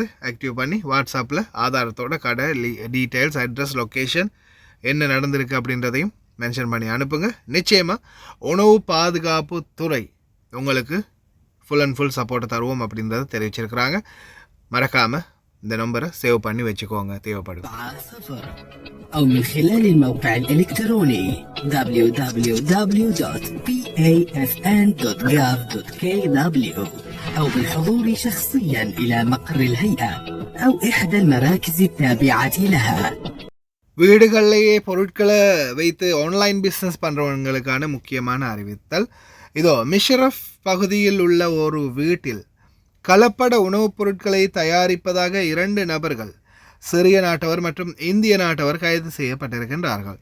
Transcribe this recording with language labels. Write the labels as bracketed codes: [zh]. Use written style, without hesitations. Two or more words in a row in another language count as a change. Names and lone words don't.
[ta] ஆக்டிவ் பண்ணி வாட்ஸ்அப்பில் ஆதாரத்தோட கடை [en] details, address, location, [ta] என்ன நடந்திருக்கு அப்படின்றதையும் மென்ஷன் பண்ணி அனுப்புங்க. நிச்சயமாக உணவு பாதுகாப்பு துறை உங்களுக்கு [en] full and full support [ta] தருவோம் அப்படின்றத தெரிவிச்சிருக்கிறாங்க. மறக்காமல் இந்த நம்பரை சேவ் பண்ணி வச்சுக்கோங்க தேவைப்படும். [ar] أو من خلال الموقع الإلكتروني www.pafn.gov.kw أو بالحضور شخصيا إلى مقر الهيئة أو إحدى المراكز التابعة لها. [ta] வீடுகளிலேயே பொருட்களை வைத்து [en] online business [ta] பண்ணுறவங்களுக்கான முக்கியமான அறிவித்தல் இதோ. மிஷரஃப் பகுதியில் உள்ள ஒரு வீட்டில் கலப்பட உணவுப் பொருட்களை தயாரிப்பதாக 2 நபர்கள், சிறிய நாட்டவர் மற்றும் இந்திய நாட்டவர், கைது செய்யப்பட்டிருக்கின்றார்கள்.